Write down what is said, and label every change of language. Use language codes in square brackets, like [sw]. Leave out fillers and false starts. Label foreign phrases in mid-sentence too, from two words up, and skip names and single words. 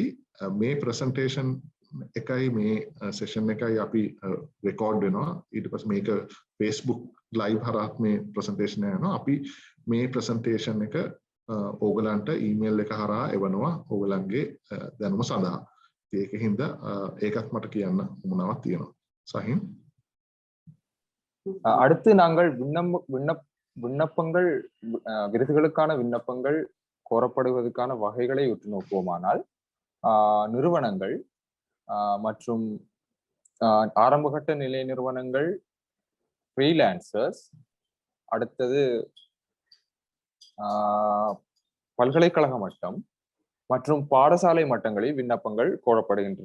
[si] මේ presentation එකයි මේ session එකයි අපි record වෙනවා. ඊට පස්සේ මේක Facebook live හරහා මේ presentation යනවා. අපි මේ presentation එක ඕගලන්ට email එක හරහා එවනවා ඕගලන්ගේ දැනුම සඳහා. ඒකින්ද ඒකත් මට කියන්න උවමනාවක් තියෙනවා. සහින්. [ta] அடுத்து நாங்கள் விண்ணப்பங்கள் விருதுகளுக்கான விண்ணப்பங்கள் கோரப்படுவதற்கான வகைகளை உற்று நோக்குவோமானால் நிறுவனங்கள் மற்றும் ஆரம்பகட்ட நிலை நிறுவனங்கள், ஃப்ரீலான்சர்ஸ், அடுத்தது பல்கலைக்கழக மட்டம் மற்றும் பாடசாலை மட்டங்களில் விண்ணப்பங்கள் கோரப்படுகின்றன.